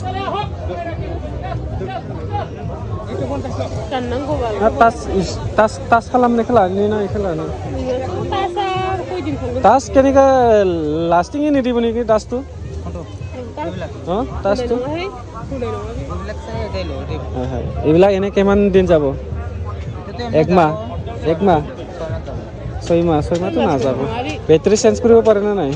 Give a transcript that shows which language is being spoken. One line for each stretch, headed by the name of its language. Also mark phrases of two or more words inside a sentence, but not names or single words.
Bodo: गाननांगौबा टाच खालामनायखौ लानो ना इखौ लानो टाचा खयदिन थांगोन टाच केनेका लास्टिं एनि दिबनि कि
Assamese: टाचটো टाचটো এইবিলাক এনে কিমান দিন যাব এক মাহ 6 মাহটো নাযাব
English: battery change
Assamese: কৰিব পাৰে না নাই